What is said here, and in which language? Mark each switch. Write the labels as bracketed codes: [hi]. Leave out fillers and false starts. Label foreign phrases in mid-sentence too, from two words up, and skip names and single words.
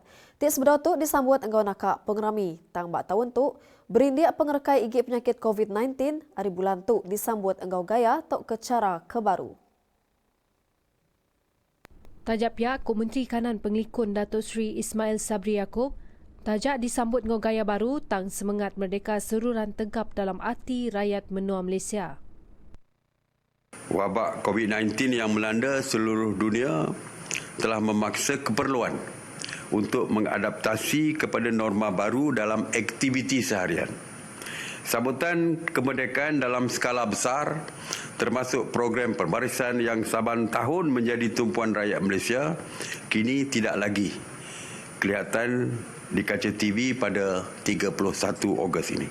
[iba] Tip sebedah tu disambut engkau nakak pengerami. Tang bak tahun tu, berindik pengerekai igip penyakit COVID-19, hari bulan tu disambut engkau gaya tok ke cara kebaru. Tajak pihak Menteri Kanan Penglikun Datuk Seri Ismail Sabri Yaakob, tajak disambut ngau gaya baru tang semangat merdeka seruran tegap dalam hati rakyat menua Malaysia. [ms] Wabak COVID-19 yang melanda seluruh dunia telah memaksa keperluan untuk mengadaptasi kepada norma baru dalam aktiviti seharian. Sambutan kemerdekaan dalam skala besar termasuk program pembarisan yang saban tahun menjadi tumpuan rakyat Malaysia kini tidak lagi kelihatan di kaca TV pada 31 Ogos ini.